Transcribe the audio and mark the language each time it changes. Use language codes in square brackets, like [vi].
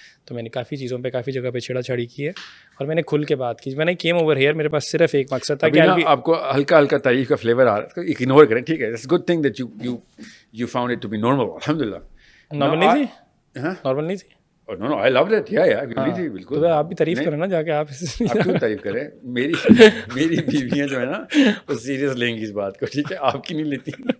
[ur] تو میں نے کافی چیزوں پہ کافی جگہ پہ چھیڑا چھاڑی کی ہے اور میں نے کھل کے بات کی. میں نے [en] came over here, [ur] میرے پاس صرف ایک مقصد تھا کہ آپ کو ہلکا ہلکا تعریف کا فلیور آ رہا ہے, اگنور کریں, ٹھیک ہے. [en] It's good thing that you found it to be normal. [ur] الحمدللہ. نارمل نہیں تھی, نارمل نہیں تھی. [en] No, I loved it. Yeah, [ur] جی بالکل. تو آپ بھی تعریف کریں نا جا کے, آپ کیوں تعریف کریں. میری بیویاں جو ہے نا وہ سیریس لیں گی اس بات کو, ٹھیک ہے, آپ کی نہیں لیتی.